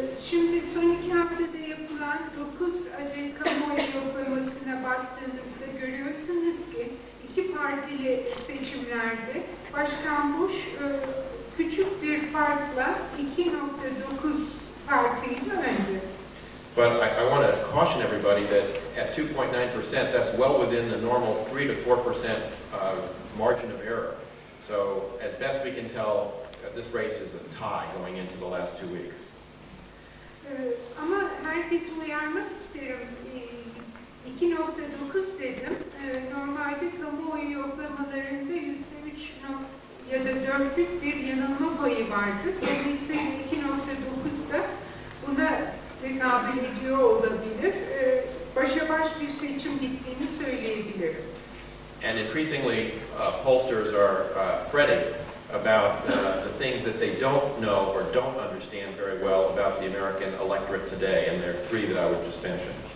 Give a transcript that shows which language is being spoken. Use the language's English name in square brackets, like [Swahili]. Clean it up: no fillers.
[Turkish] Şimdi son 2 haftada yapılan 9 adet kamuoyu yoklamasına baktığınızda görüyorsunuz ki iki partili seçimlerde Başkan Bush küçük bir farkla 2.9 farkıyla önde. [English] But I want to caution everybody that at 2.9%, that's well within the normal 3 to 4% margin of error. So as best we can tell, this race is a tie going into the last 2 weeks. [Turkish] Ama herkesi uyarmak isterim. 2.9 dedim. Normalde kamuoyu yoklamalarında %3 ya da 4'lük bir yanılma payı vardır. Dolayısıyla 2.9 da buna tekabül ediyor olabilir. Başa baş bir seçim gittiğini söyleyebilirim. [English] And increasingly, pollsters are fretting about the things that they don't know or don't understand very well about the American electorate today, and there are 3 that I would just mention.